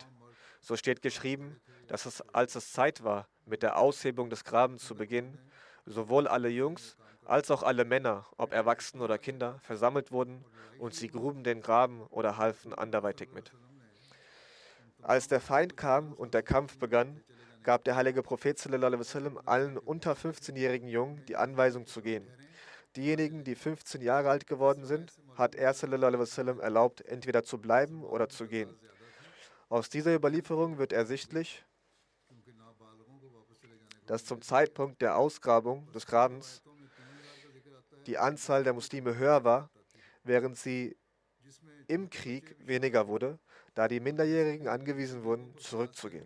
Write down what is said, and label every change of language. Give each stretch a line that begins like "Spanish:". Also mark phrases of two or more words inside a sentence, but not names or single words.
German: So steht geschrieben, dass als es Zeit war, mit der Aushebung des Grabens zu beginnen, sowohl alle Jungs als auch alle Männer, ob Erwachsene oder Kinder, versammelt wurden und sie gruben den Graben oder halfen anderweitig mit. Als der Feind kam und der Kampf begann, gab der heilige Prophet
Arabic: صلى الله عليه وسلم
German: allen unter 15-jährigen Jungen die Anweisung zu gehen. Diejenigen, die 15 Jahre alt geworden sind, hat er
Arabic: صلى الله عليه وسلم
German: erlaubt, entweder zu bleiben oder zu gehen. Aus dieser Überlieferung wird ersichtlich, dass zum Zeitpunkt der Ausgrabung des Grabens die Anzahl der Muslime höher war, während sie im Krieg weniger wurde, da die Minderjährigen angewiesen wurden, zurückzugehen.